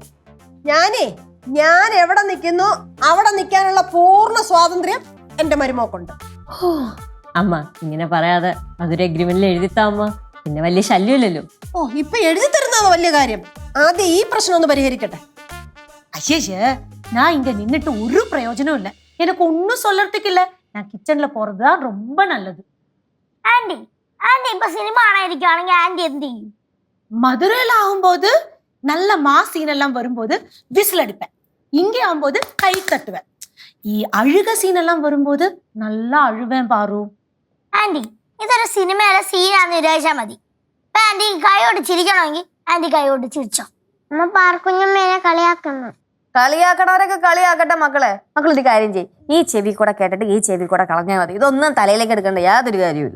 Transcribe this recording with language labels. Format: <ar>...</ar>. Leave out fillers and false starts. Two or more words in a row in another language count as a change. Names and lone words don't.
<ml>ഞാൻ എവിടെ നിൽക്കുന്നു അവിടെ നിൽക്കാനുള്ള പൂർണ്ണ സ്വാതന്ത്ര്യം എന്റെ മരുമോക്കുണ്ട്. അമ്മ ഇങ്ങനെ പറയാതെ അതൊരു എഗ്രിമെന്റിൽ എഴുതിത്താ അമ്മ, പിന്നെ വലിയ ശല്യമില്ലല്ലോ. ഇപ്പൊ എഴുതി തരുന്നതാണ് വലിയ കാര്യം. ആദ്യം ഈ പ്രശ്നം ഒന്ന് പരിഹരിക്കട്ടെ.</ml> <ta>ஐயே நான் இங்க நின்னுட்டு ஒரு பிரயோஜனம் இல்ல. எனக்கு ஒன்னும் சொல்லறதுக்கு இல்ல. நான் கிச்சன்ல போறதுதான் ரொம்ப நல்லது.</ta> <ml>ആന്റി ആന്റി ഇപ്പൊ സിനിമ കാണാതിരിക്കുകയാണെങ്കിൽ ആന്റി എന്ത് ചെയ്യും?</ml> <ta>மதுரையில ஆகும்போது நல்ல</ta> <en>mass scene</en> <ta>எல்லாம் வரும்போது விசில் அடிப்பேன். இங்கே ஆகும்போது கை தட்டுவேன். அழுக சீன் எல்லாம் வரும்போது நல்லா அழுவேன் பாரு.</ta> <ml>ആന്റി ഇതൊരു സിനിമയിലെ സീനാന്ന് വിചാരിച്ചാൽ മതി. അപ്പൊ ആന്റി കൈയോട് ചിരിക്കണമെങ്കിൽ ആന്റി കൈയോട് ചിരിച്ചോ. അമ്മ പാർക്കുഞ്ഞമ്മേനെ കളിയാക്കുന്നു. കളിയാക്കണവരൊക്കെ കളിയാക്കട്ടെ മക്കളെ. മക്കളൊരു കാര്യം ചെയ്യും, ഈ ചെവി കൂടെ കേട്ടിട്ട് ഈ ചെവി കൂടെ കളഞ്ഞാൽ മതി. ഇതൊന്നും തലയിലേക്ക് എടുക്കേണ്ട യാതൊരു കാര്യമില്ല.</ml>